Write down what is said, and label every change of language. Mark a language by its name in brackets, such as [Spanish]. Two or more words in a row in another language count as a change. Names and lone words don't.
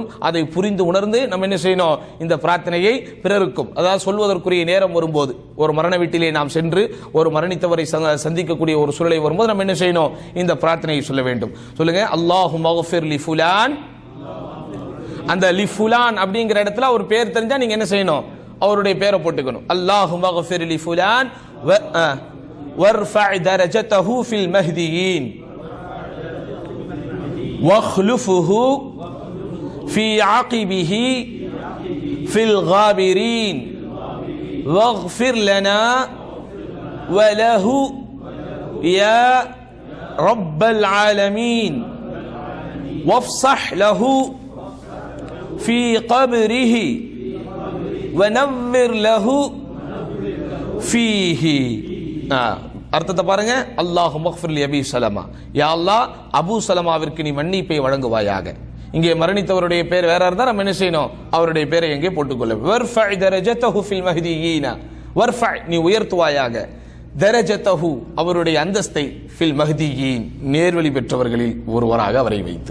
[Tamil] அதை புரிந்து உணர்ந்து நம்ம என்ன செய்யணும்? இந்த பிரார்த்தனையை பிறருக்கும், அதாவது சொல்வதற்குரிய நேரம் வரும்போது, ஒரு மரண வீட்டிலே நாம் சென்று ஒரு மரணித்தவரை சந்திக்கக்கூடிய ஒரு சூழலை வரும்போது நம்ம என்ன செய்யணும்? இந்த பிரார்த்தனையை சொல்ல வேண்டும். சொல்லுங்க, [Arabic] اللهم اغفر لفلان. [Tamil] அந்த [Arabic] لفلان [Tamil] அப்படிங்கிற இடத்துல ஒரு பேர் தெரிஞ்சா நீங்க என்ன செய்யணும்? அவருடைய பேரை போட்டுக்கணும். [Arabic] اللهم اغفر لفلان وارفع درجته في المهديين واخلفه في عقبه في الغابرين واغفر لنا وله يا رب العالمين وافصح له في قبره ونور له ஃபீஹி. [Tamil] அர்த்தத்தை பாருங்க. [Arabic] اللهم اغفر لأبي سلمة, يا الله [Tamil] அபூ சலமாவிற்கு நீ மன்னிப்பை வழங்குவாயாக. இங்கே மரணித்தவருடைய பேர் வேற இருந்தா நம்ம என்ன செய்யணும்? அவருடைய பேரை எங்கே போட்டுக்கொள்ள. [Arabic] وارفع درجته في المهديين, [Tamil] வர்ஃபஅ நீ உயர்த்துவாயாக, தரஜதஹு அவருடைய அந்தஸ்தை, [Arabic] في المهديين [Tamil] நேர்வழி பெற்றவர்களில் ஒருவராக அவரை வைத்து.